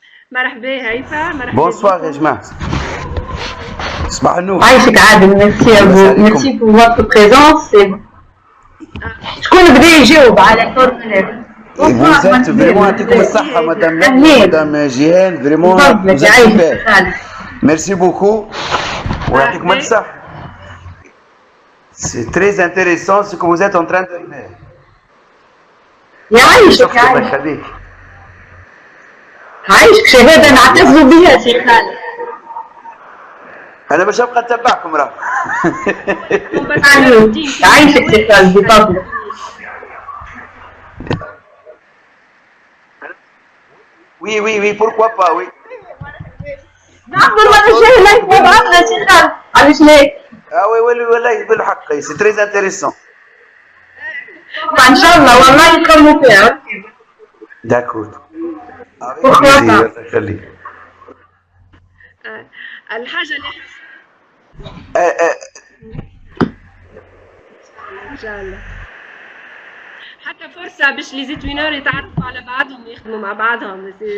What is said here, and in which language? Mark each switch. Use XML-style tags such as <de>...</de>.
<ar>مرحبا هيفا. مرحبا. بونسوار يا جماعة. صباح النور. عايشك عادل.</ar> <fr>ميرسي à vous. Merci pour votre présence.</fr> <ar>شكون بدا يجاوب على الفورمولير؟</ar> <fr>Vous êtes vraiment</fr> <ar>يعطيكم الصحة مدام جيهان</ar> <fr>vraiment vous êtes super. Merci beaucoup.</fr> <ar>ويعطيكم الصحة.</ar> <fr>C'est très intéressant ce que vous êtes en train de faire.</fr> <ar>يعيشك الله يخليك. عايشك شهادة نعتز بها سي خالد. أنا باش نبقى نتبعكم راه. عايشك سي خالد بفضلك.</ar> <fr>Oui, oui, oui, pourquoi pas, oui.</fr> <ar>نعم والله جاي لايف مع بعضنا سي خالد. علاش ليك؟</ar> <fr>oui,</fr> <ar>والله بالحق</ar> <fr>c'est très intéressant.</fr> <ar>إن شاء الله والله نكملوا فيها.</ar> <fr>D'accord.</fr> <ar>الله يخليك. الحاجة اللي إن شاء الله حتى فرصة باش لي زيتوينور يتعرفوا على بعضهم ويخدموا مع بعضهم.</ar>